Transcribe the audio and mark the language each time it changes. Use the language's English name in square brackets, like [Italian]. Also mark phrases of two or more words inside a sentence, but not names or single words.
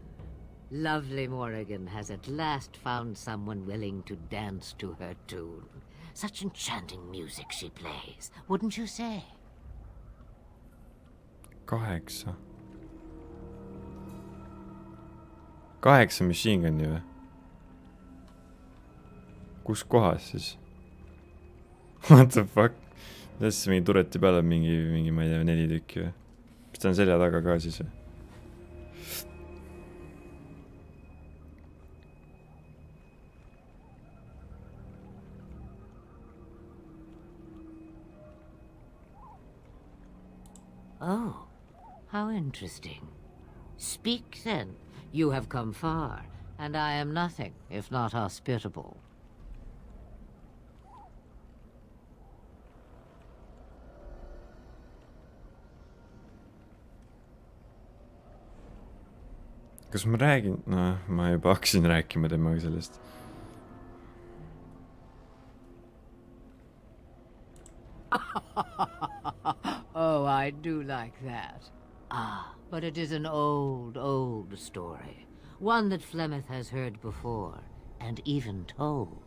[English] Lovely Morrigan has at last found someone willing to dance to her tune. Such enchanting music she plays, wouldn't you say? [Estonian] 8. 8 [English] machine gun'i [Estonian] või? Kus kohas siis? [English] What the fuck? [Estonian] Tässä mingi tureti peale mingi ma ei tea 4 tükki või? Mis ta on selja taga ka siis või? [English] Oh, how interesting. Speak then. You have come far, and I am nothing if not hospitable. [Estonian] Kas ma räägin? No, ma juba hakkasin rääkima temaga sellest. [English] Oh, I do like that. Ah, but it is an old story. One that Flemeth has heard before, and even told.